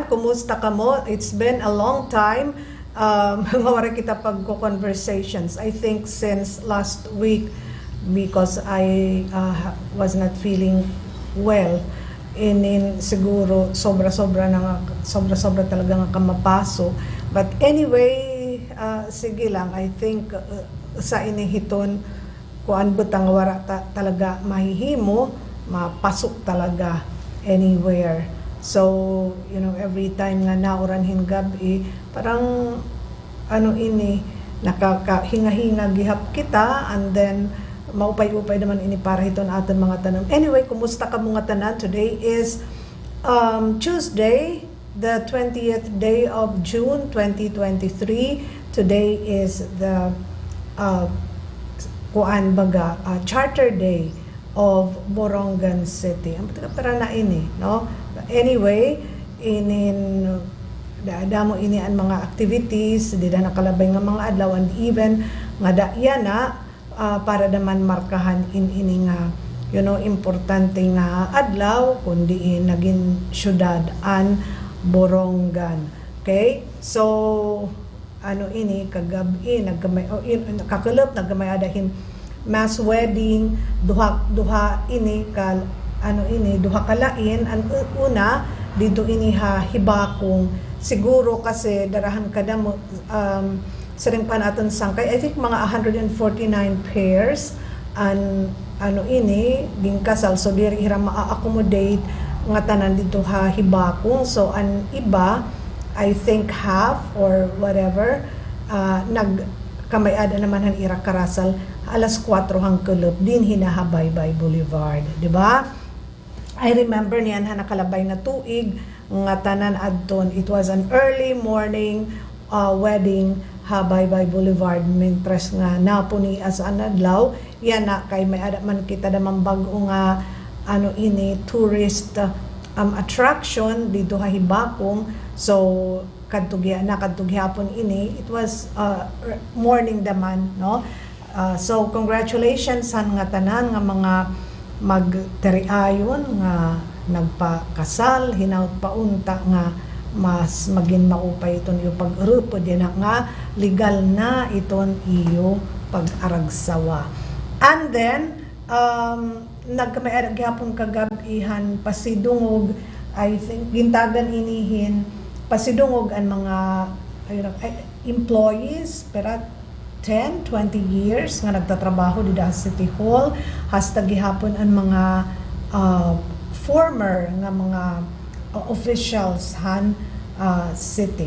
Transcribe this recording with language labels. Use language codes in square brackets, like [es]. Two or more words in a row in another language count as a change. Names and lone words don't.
[war] Kumusta ka mo? [en] It's been a long time. [war] Mawari kita pagko-conversations. [en] I think since last week because I was not feeling well. [war] Siguro sobra-sobra talaga nga kamapaso. [en] But anyway, sige lang. I think [war] sa inihiton kuan butang wara talaga mahihimo, mapasok talaga anywhere. [en] So, you know, [war] every time nga nauranhin gabi, parang nakakahinga-hinga gihap kita, [en] and then [war] maupay-upay naman ini para hiton aton mga tanan. Anyway, kumusta ka mga tanan? [en] Today is Tuesday, the 20th day of June 2023. Today is the Charter Day of Borongan City. [war] Ang para na ini, no? Anyway, damo ini ang mga activities, di na nakalabay nga mga adlaw, [en] and even [war] nga daya na para naman markahan ini nga, [en] you know, [war] importante nga adlaw kundi naging syudad an Borongan. Okay? So, ini kagabi kakulop naggamay adahin [en] mass wedding, [war] duha ini duha kalain. Ang una dito ini hibakong siguro kasi darahan kada mo sa ring panaton sangkay. [en] I think [war] mga 149 pairs and ini ging kasal, so diri hira ma-accommodate nga tanan dito hibakong. So an iba, [en] I think half or whatever, [war] nagkamayada naman han ira karasal alas 4 hang kulop din hinahabaybay Boulevard, di ba? I remember niyan nakalabay na tuig nga tanan adton. [en] It was an early morning wedding Habaybay Boulevard, [war] mintres nga napuni as an adlaw. Yan na kay may ada man kita damang bag-o nga ini [en] tourist attraction [war] dito hibakong. So kadtugyapon ini, [en] it was morning daman, no? So congratulations [war] sa nga tanan nga mga magteriayon nga nagpakasal, hinaut paunta nga mas maging maupay iton iyo pag-grupo din nga legal na iton iyo pag-aragsawa. And then nagkamay gyapon kagabihan pasidungog, [en] I think [war] gintagan inihin pasidungog ang mga employees pero 10-20 years nga nagtatrabaho dito sa City Hall, hasta gihapon ang mga former nga mga officials han city.